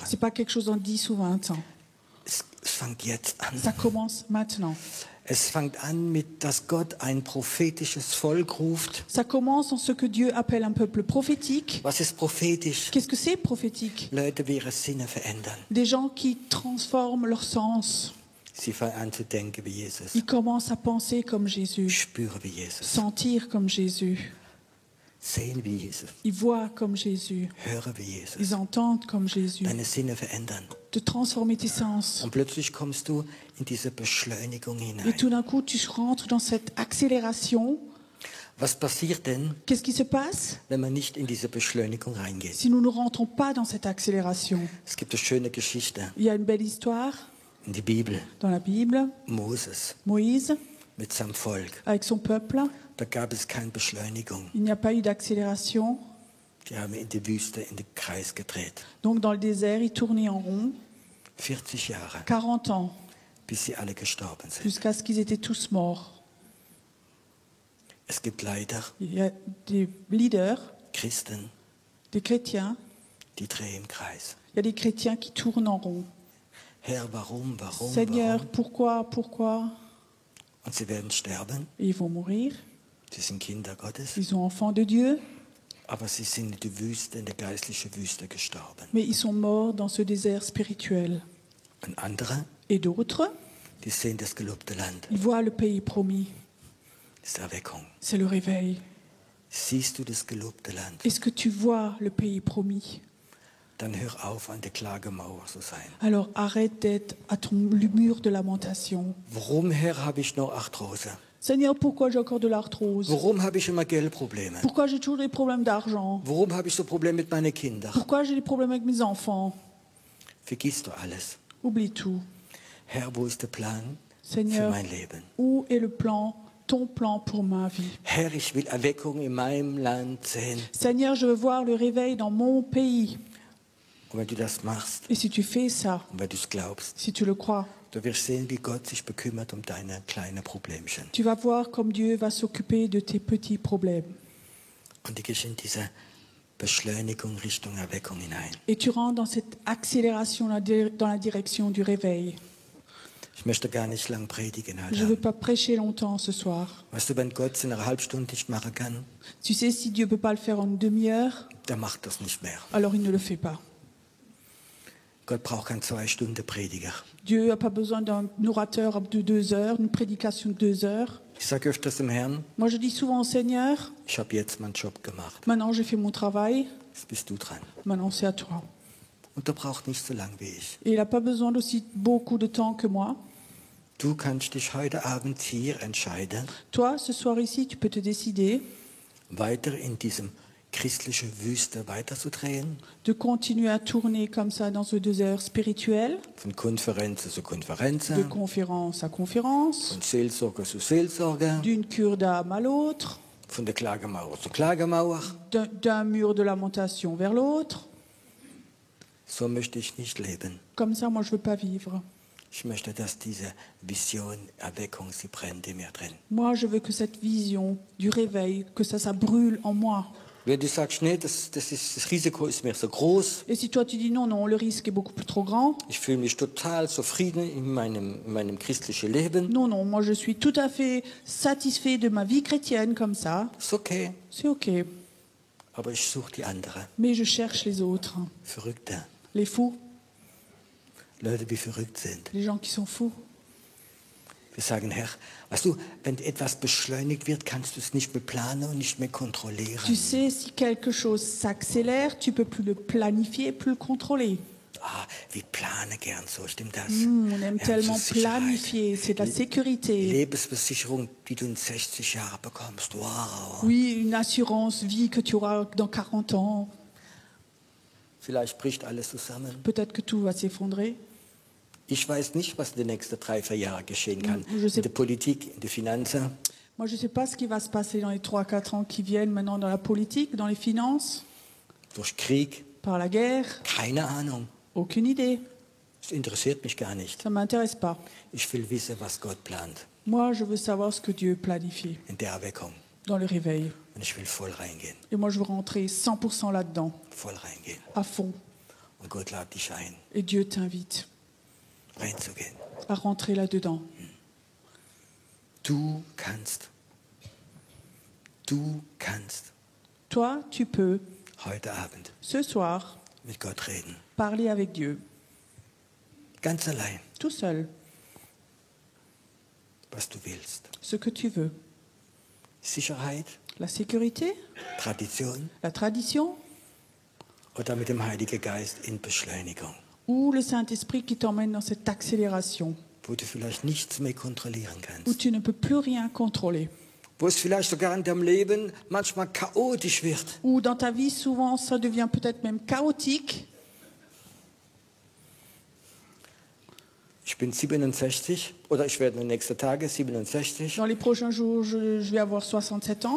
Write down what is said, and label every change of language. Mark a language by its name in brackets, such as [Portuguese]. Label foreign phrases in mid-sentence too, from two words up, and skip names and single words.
[French] c'est pas quelque chose dans 10 ou 20 ans. [German] Es fängt jetzt an. [French] Ça commence maintenant. [German] Es fängt an mit, dass Gott ein prophetisches Volk ruft. [French] Ça commence dans ce que Dieu appelle un peuple prophétique. [German] Was ist prophetisch? [French] Qu'est-ce que c'est prophétique? [German] Leute, die ihre Sinne verändern. [French] Des gens qui transforment leur sens. [German] Sie fangen an zu denken wie Jesus. [French] Ils commencent à penser comme Jésus, [German] Spüren wie Jesus. [French] sentir comme Jésus. [German] Sehen wie Jesus. [French] Ils voient comme Jésus. [German] Hören wie Jesus. [French] Ils entendent comme Jésus. [German] Deine Sinne verändern. [French] De transformer tes sens. [German] Und plötzlich kommst du in diese Beschleunigung [French] Et [German] hinein. [French] tout d'un coup, tu rentres dans cette accélération. [German] Was passiert denn, [French] Qu'est-ce qui se passe [German] wenn man nicht in diese Beschleunigung reingeht? [French] si nous ne rentrons pas dans cette accélération? [German] Es gibt eine schöne Geschichte [French] Il y a une belle histoire [German] in der Bibel. [French] dans la Bible. [German] Moses [French] Moïse, [German] mit seinem Volk. [French] avec son peuple, [German] Da gab es keine Beschleunigung. [French] il n'y a pas eu d'accélération. [German] Die haben in der Wüste in den Kreis gedreht. [French] Donc dans le désert, ils tournaient en rond [German] 40 Jahre, [French] 40 ans, [German] bis sie alle gestorben sind. [French] jusqu'à ce qu'ils étaient tous morts. [German] Es gibt Leiter, [French] Il y a des leaders, [German] Christen, [French] des chrétiens. [German] die drehen im Kreis. [French] Il y a des chrétiens qui tournent en rond. [German] Herr, warum? [French] Seigneur, pourquoi? [German] Und sie werden sterben. [French] Et ils vont mourir. [German] Sie sind Kinder Gottes. [French] Ils sont enfants de Dieu, [German] Aber sie sind in der Wüste, in der geistlichen Wüste gestorben. [French] mais ils sont morts dans ce désert spirituel. [German] Und andere, [French] Et d'autres, [German] die sehen das gelobte Land. [French] ils voient le pays promis. [German] Das ist Erweckung. [French] C'est le réveil. [German] Siehst du das gelobte Land? [French] Est-ce que tu vois le pays promis? [German] Dann hör auf, an der Klagemauer zu sein. [French] Alors arrête d'être à ton mur de lamentation. [German] Warum, Herr, habe ich noch Arthrose? [French] Seigneur, pourquoi j'ai encore de l'arthrose? [German] Warum habe ich immer Geldprobleme? [French] Pourquoi j'ai toujours des problèmes d'argent? [German] Warum habe ich so Probleme mit meinen Kindern? [French] Pourquoi j'ai des problèmes avec mes enfants? [German] Vergisst du alles. [French] Oublie tout. [German] Herr, wo ist der Plan für [French] Seigneur, [German] mein Leben? [French] où est le plan, ton plan pour ma vie? [German] Herr, ich will Erweckung in meinem Land sehen. [French] Seigneur, je veux voir le réveil dans mon pays. [German] Und wenn du das machst [French] Et si tu fais ça, [German] und wenn du es glaubst, [French] si tu le crois, [German] du wirst sehen, wie Gott sich bekümmert um deine kleinen Problemchen. [French] tu vas voir comme Dieu va s'occuper de tes petits problèmes. [German] Und du gehst in diese Beschleunigung Richtung Erweckung hinein. [French] Et tu rentres dans cette accélération dans la direction du réveil. [German] Ich möchte gar nicht lang predigen [French] Je ne veux [German] heute. [French] pas prêcher longtemps ce soir. [German] Weißt du, wenn Gott es in einer halben Stunde nicht machen kann, [French] Tu sais, si Dieu ne peut pas le faire en une demi-heure, [German] der macht das nicht mehr. [French] alors il ne le fait pas. [German] Gott braucht keinen 2 Stunden Prediger. [French] Dieu n'a pas besoin d'un orateur de 2 heures, une prédication de 2 heures. [German] Ich sage öfters dem Herrn, [French] Moi, je dis souvent au Seigneur, [German] ich habe jetzt meinen Job gemacht. [French] maintenant j'ai fait mon travail, [German] Jetzt bist du dran. [French] maintenant c'est à toi. [German] Und du brauchst nicht so lang wie ich. [French] Et il n'a pas besoin d'aussi beaucoup de temps que moi. [German] Du kannst dich heute Abend hier entscheiden, [French] Toi, ce soir ici, tu peux te décider [German] weiter in diesem christlichen Wüste weiterzudrehen, [French] de continuer à tourner comme ça dans ce désert spirituel, [German] von Konferenz zu [French] de [German] Konferenz, [French] conférence à conférence, [German] von Seelsorger zu Seelsorger, [French] d'une cure d'âme à l'autre, [German] von der Klagemauer zur Klagemauer. [French] d'un mur de lamentation vers l'autre. [German] So möchte ich nicht leben. [French] Comme ça, moi, je ne veux pas vivre. [German] Ich möchte, dass diese Vision, Erweckung, sie brennt in mir drin. [French] Moi, je veux que cette vision du réveil, que ça brûle en moi. [German] Wenn du sagst, nee, das Risiko ist mir so groß, [French] Et si toi, tu dis non, non, le risque est beaucoup plus trop grand. [German] ich fühle mich total zufrieden in meinem christlichen Leben, [French] Non, non, moi, je suis tout à fait satisfait de ma vie chrétienne comme ça. [German] ist okay. [French] C'est OK. [German] Aber ich suche die andere, [French] Mais je cherche les autres, [German] Verrückte, [French] les fous, [German] Leute, die verrückt sind. [French] les gens qui sont fous. [German] Wir sagen, Herr, weißt du, wenn etwas beschleunigt wird, kannst du es nicht mehr planen und nicht mehr kontrollieren. [French] Tu sais, si quelque chose s'accélère, tu peux plus le planifier, plus le contrôler. [German] Ah, wir planen gern so, stimmt das? [French] On aime [German] Ja, [French] tellement [German] so Sicherheit. [French] planifier, c'est de la [German] Die [French] sécurité. [German] Lebensversicherung, die du in 60 Jahren bekommst. Wow. [French] Oui, une assurance vie que tu auras dans 40 ans. [German] Vielleicht bricht alles zusammen. [French] Peut-être que tout va s'effondrer. [German] Ich weiß nicht, was in den nächsten 3, 4 Jahren geschehen kann. [French] Je sais- [German] In der Politik, in der Finanzen. [French] Moi, je ne sais pas ce qui va se passer dans les 3-4 ans qui viennent maintenant dans la politique, dans les finances, [German] durch Krieg, [French] par la guerre. [German] keine Ahnung. [French] Aucune idée. [German] Es interessiert mich gar nicht. [French] Ça ne m'intéresse pas. [German] Ich will wissen, was Gott plant [French] Moi, je veux savoir ce que Dieu planifie [German] in der Erweckung. [French] dans le réveil. [German] Und ich will voll reingehen, [French] Et moi, je veux rentrer 100% là-dedans, [German] voll reingehen. [French] à fond. [German] Und Gott lädt dich ein, [French] Et Dieu t'invite [German] reinzugehen. [French] à rentrer là-dedans. [German] Du kannst. Du kannst [French] Toi, tu peux, [German] heute Abend [French] ce soir, [German] mit Gott reden. [French] parler avec Dieu, [German] Ganz allein, [French] tout seul, [German] was du willst. [French] ce que tu veux. [German] Sicherheit, [French] La sécurité, [German] Tradition [French] la tradition [German] oder mit dem Heiligen Geist in Beschleunigung, [French] ou le Saint-Esprit qui t'emmène dans cette accélération [German] wo du vielleicht nichts mehr kontrollieren [French] où [German] kannst. [French] tu ne peux plus rien contrôler. [German] Wo es vielleicht sogar in deinem Leben manchmal chaotisch wird. [French] Ou dans ta vie, souvent, ça devient peut-être même chaotique. [German] Ich bin 67 oder ich werde in den nächsten Tagen 67. [French] Dans les prochains jours, je vais avoir 67 ans.